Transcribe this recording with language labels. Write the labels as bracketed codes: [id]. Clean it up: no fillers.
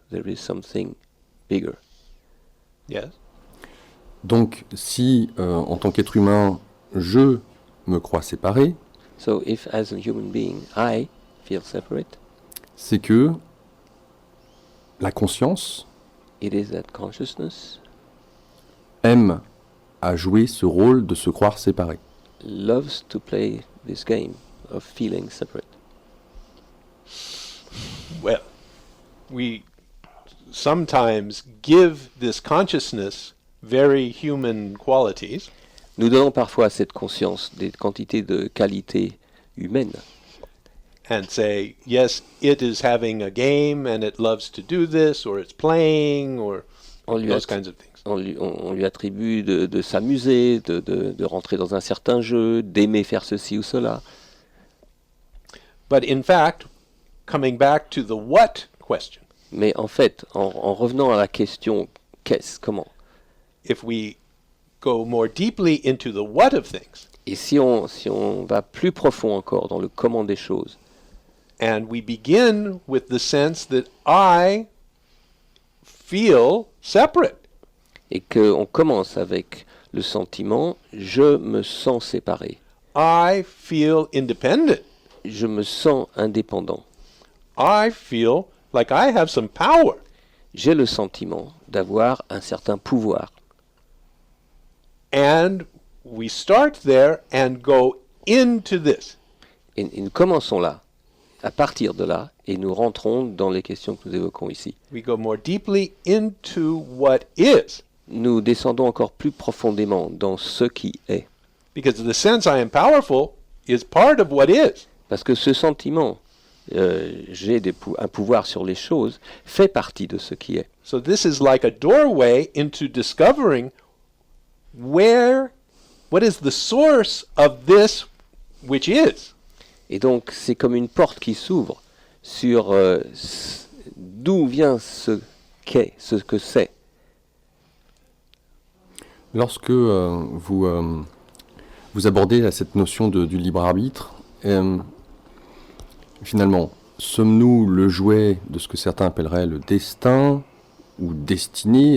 [en] There is something bigger. Yes? [fr] Donc, si en tant qu'être humain, je me crois séparé, [en] So if as a human being I feel separate, [fr] c'est que la conscience [en] it is that consciousness [fr] aime à jouer ce rôle de se croire séparé. [en] loves to play this game of feeling separate. Well, we sometimes give this consciousness very human qualities, [fr] Nous donnons parfois à cette conscience des quantités de qualités humaines, [en] and say, yes, it is having a game and it loves to do this, or it's playing, or [fr] On lui, [en] those att- kinds of things. [fr] on lui attribue de s'amuser, de rentrer dans un certain jeu, d'aimer faire ceci ou cela. [en] But in fact, coming back to the what question, [fr] Mais en fait, en revenant à la question qu'est-ce, comment, [en] if we go more deeply into the what of things, [fr] et si on va plus profond encore dans le comment des choses, [en] and we begin with the sense that I feel separate. [fr] et qu'on commence avec le sentiment je me sens séparé, [en] I feel independent. [fr] je me sens indépendant, [en] I feel like I have some power. [fr] j'ai le sentiment d'avoir un certain pouvoir. [en] And we start there and go into this. [fr] Et nous commençons là, à partir de là, et nous rentrons dans les questions que nous évoquons ici. [en] We go more deeply into what is. [fr] Nous descendons encore plus profondément dans ce qui est. [en] Because the sense I am powerful is part of what is. [fr] Parce que ce sentiment, j'ai un pouvoir sur les choses, fait partie de ce qui est. [en] So this is like a doorway into discovering what is the source of this which is. [fr] Et donc c'est comme une porte qui s'ouvre sur d'où vient ce qu'est, ce que c'est. Lorsque vous abordez là, cette notion du libre arbitre, finalement, sommes-nous le jouet de ce que certains appelleraient le destin ou destinée?